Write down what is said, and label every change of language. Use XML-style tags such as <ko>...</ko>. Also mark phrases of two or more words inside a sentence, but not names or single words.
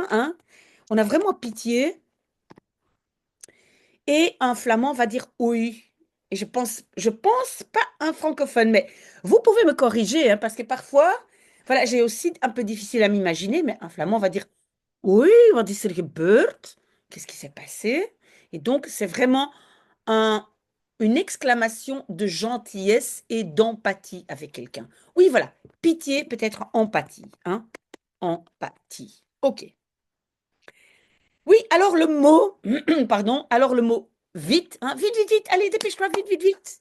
<fr>Hein. On a vraiment pitié. Et un flamand va dire oui. Et je pense pas un francophone, mais vous pouvez me corriger, hein, parce que parfois, voilà, j'ai aussi un peu difficile à m'imaginer, mais un flamand va dire oui,</fr> <nl>wat is er gebeurd?</nl> <fr>Qu'est-ce qui s'est passé? Et donc, c'est vraiment un, une exclamation de gentillesse et d'empathie avec quelqu'un. Oui, voilà, pitié, peut-être empathie, hein? Empathie. Ok. Oui, alors le mot, pardon, alors le mot vite, hein, vite, vite, vite, allez, dépêche-toi, vite, vite, vite.</fr>